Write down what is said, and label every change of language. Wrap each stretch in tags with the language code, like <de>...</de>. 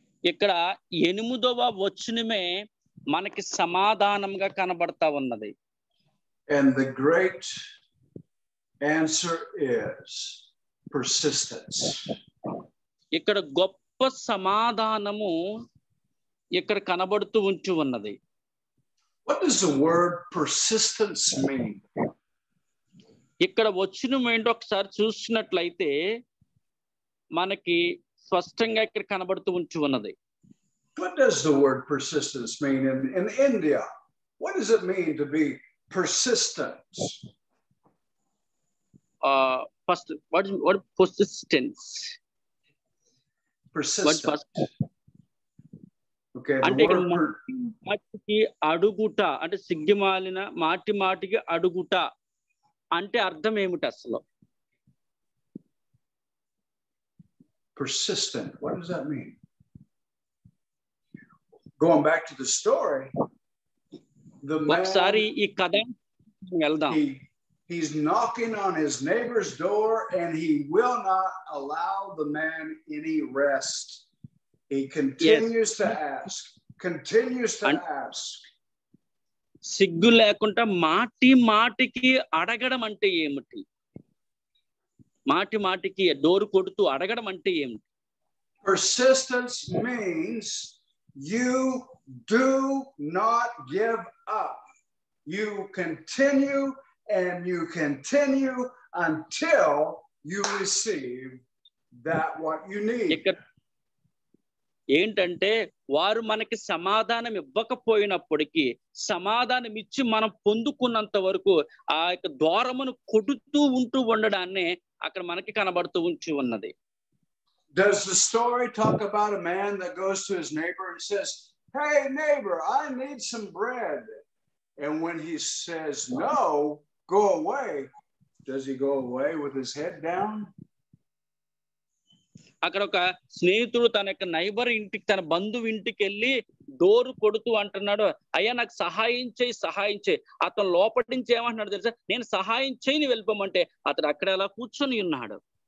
<te>ఇక్కడ 8వ వచనమే మనకి సమాధానంగా కనబడతా ఉన్నది.</te> <en>And the great answer is persistence.</en> <te>ఇక్కడ గొప్ప సమాధానము ఇక్కడ కనబడుతూ ఉన్నది.</te> <en>What does the word persistence mean?</en> <te>ఇక్కడ వచనం ఏంటో ఒకసారి చూసినట్లయితే మనకి స్పష్టంగా ఇక్కడ కనబడుతూ ఉన్నది.</te> <en>What does the word persistence mean in India? What does it mean to be persistent? First, what persistence? Persistent. Okay.</en> <te>అంటే మాటికి అడుగుట, అంటే సిగ్గిమాలిన మాటికి అడుగుట అంటే అర్థం ఏమిటి అసలు?</te> <en>Persistent. What does that mean? Going back to the story, the man,</en> <te>ఒకసారి ఈ కథ వెళ్దాం.</te> <en>He's knocking on his neighbor's door and he will not allow the man any rest. He continues to ask, continues to ask.</en> <te>సిగ్గు లేకుండా మాటికి అడగడం అంటే ఏమిటి? మాటి మాటికి డోరు కొడుతూ అడగడం అంటే ఏమిటి?</te> <en>Persistence means you do not give up. You continue and you continue until you receive that what you need.</en> <te>ఇక్కడ ఏంటంటే వారు మనకి సమాధానం ఇవ్వకపోయినప్పటికీ సమాధానం ఇచ్చి మనం పొందుకున్నంత వరకు ఆ యొక్క ద్వారమును కొడుతూ ఉంటూ ఉండడాన్నే అక్కడ మనకి కనబడుతూ ఉంచి ఉన్నది.</te> <en>Does the story talk about a man that goes to his neighbor and says, "Hey neighbor, I need some bread." And when he says no, go away, does he go away with his head down?</en> <te>అక్కడ ఒక స్నేహితుడు తన యొక్క neighbour ఇంటికి, తన బంధువు ఇంటికి వెళ్ళి డోరు కొడుతూ అంటున్నాడు, అయ్యా నాకు సహాయం చేయి. అతను లోపటి నుంచి ఏమంటున్నాడు తెలుసా, నేను సహాయం చేయని వెళ్ళిపోమంటే అతడు అక్కడ అలా కూర్చొని ఉన్నాడు.</te>